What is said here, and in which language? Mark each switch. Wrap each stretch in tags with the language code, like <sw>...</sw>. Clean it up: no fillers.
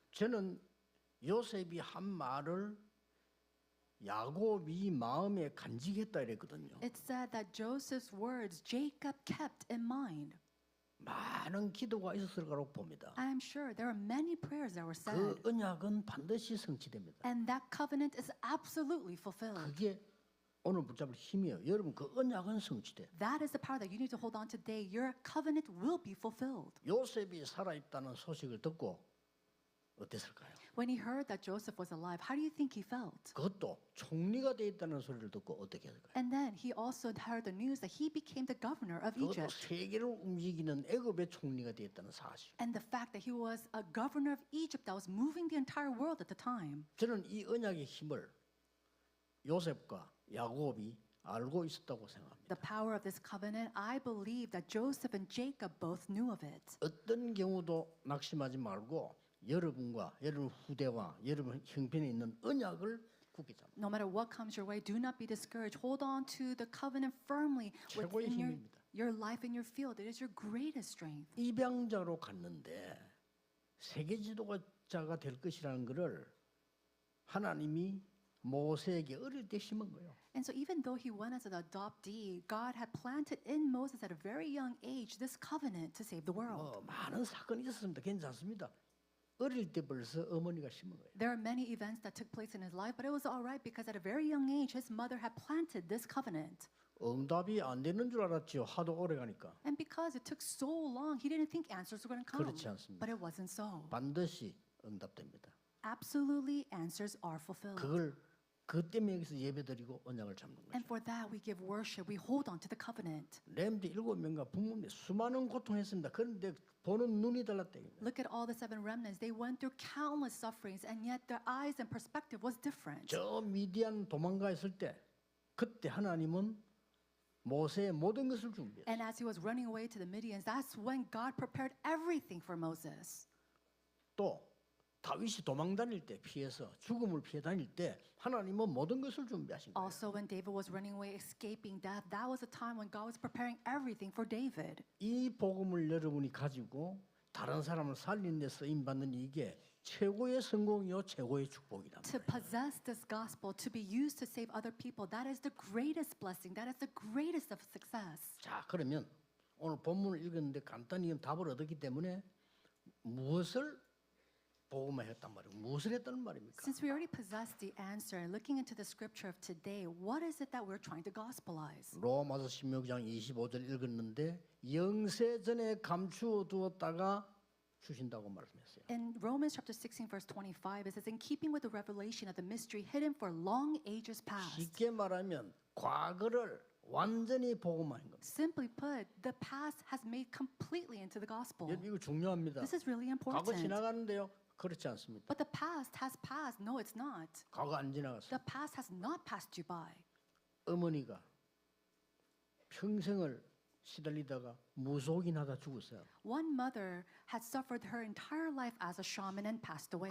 <ko>저는 요셉이 한 말을 야곱이 마음에 간직했다 이랬거든요.</ko> <en>It said that Joseph's words Jacob kept in mind.</en> <ko>많은 기도가 있었을 거라고 봅니다.</ko> <en>I'm sure there are many prayers that were 그 said.</en> <ko>언약은 반드시 성취됩니다.</ko> <en>And that covenant is absolutely fulfilled.</en> <ko>그게 오늘 붙잡을 힘이에요. 여러분 그 언약은 성취돼.</ko> <en>That is the power that you need to hold on to today. Your covenant will be fulfilled.</en> <ko>요셉이 살아있다는 소식을 듣고 어땠을까요?</ko> <en>When he heard that Joseph was alive, how do you think he felt?</en> <ko>그것도 총리가 돼 있다는 소리를 듣고 어떻게 할까요?</ko> <en>And then he also heard the news that he became the governor of</en> <ko>그것도</ko> <en>Egypt.</en> <ko>세계를 움직이는 애굽의 총리가 돼 있다는 사실.</ko> <en>And the fact that he was a governor of Egypt that was moving the entire world at the time.</en> <ko>저는 이 언약의 힘을 요셉과 야곱이 알고 있었다고 생각합니다.</ko> <en>The power of this covenant, I believe that Joseph and Jacob both knew of it.</en> <ko>어떤 경우도 낙심하지 말고 여러분과 여러분 후대와 여러분 형편에 있는 언약을 굳게 잡니다.</ko> <en>No matter what comes your way, do not be discouraged. Hold on to the covenant firmly</en> <ko>최고의</ko> <en>within</en> <ko>힘입니다.</ko> <en>your life and your field. It is your greatest strength.</en> <ko>입양자로 갔는데 세계 지도자가 될 것이라는 것을 하나님이 모세에게 어릴 때 심은 거예요.</ko> <en>And so even though he went as an adoptee, God had planted in Moses at a very young age this covenant to save the world.</en> <ko>많은 사건이 있었습니다. 괜찮습니다. 어릴 때 벌써 어머니가 심은 거예요.</ko> <en>There are many events that took place in his life, but it was all right because at a very young age, his mother had planted this covenant.</en> <ko>응답이 안 되는 줄 알았죠. 하도 오래 가니까.</ko> <en>And because it took so long, he didn't think answers were going to come.</en> <ko>그렇지 않습니다.</ko> <en>But it wasn't so.</en> <ko>반드시 응답됩니다.</ko> <en>Absolutely, answers are fulfilled.</en> <ko>그걸 그 때문에 여기서 예배드리고 언약을 잡는 거죠.</ko> <en>And for that, we give worship. We hold on to the covenant.</en> <ko>렘드 7명과 부모님 수많은 고통했습니다. 그런데 보는 눈이 달랐다.</ko> <en>Look at all the 7 remnants. They went through countless sufferings, and yet their eyes and perspective was different.</en> <ko>저 미디안 도망가 있을 때 그때 하나님은 모세의 모든 것을 준비했어요.</ko> <en>And as he was running away to the Midians, that's when God prepared everything for Moses.</en> <ko>또 다윗이 도망 다닐 때 피해서 죽음을 피해 다닐 때 하나님은 모든 것을 준비하신 거예요.</ko> <en>Also, when David was running away, escaping death, that was a time when God was preparing everything for David.</en> <ko>이 복음을 여러분이 가지고 다른 사람을 살리는 데 쓰임 받는 이게 최고의 성공이요 최고의 축복이다.</ko> <en>To possess this gospel, to be used to save other people, that is the greatest blessing. That is the greatest of success.</en> <ko>자, 그러면 오늘 본문을 읽었는데 간단히 답을 얻었기 때문에 무엇을 복음화했단 말이에요. 무엇을 했다는 말입니까?</ko> <en>Since we already possess the answer, looking into the scripture of today, what is it that we're trying to gospelize?</en> <ko>로마서 16장 25절 읽었는데 영세전에 감추어 두었다가 주신다고 말씀했어요.</ko> <en>In Romans chapter 16, verse 25, it says, in keeping with the revelation of the mystery hidden for long ages past.</en> <ko>쉽게 말하면 과거를 완전히 복음화한 겁니다.</ko> <en>Simply put, the past has made completely into the gospel.</en> <ko>여러분 이거 중요합니다.</ko> <en>This is really</en> <ko>과거</ko> <en>important.</en> <ko>지나가는데요. 그렇지 않습니다.</ko> <en>But the past has passed. No, it's not.</en> <ko>과거 안 지나갔어요.</ko> <en>The past has not passed you by.</en> <ko>어머니가 평생을 시달리다가 무속인하다 죽었어요.</ko> <en>One mother had suffered her entire life as a shaman and passed away.</en>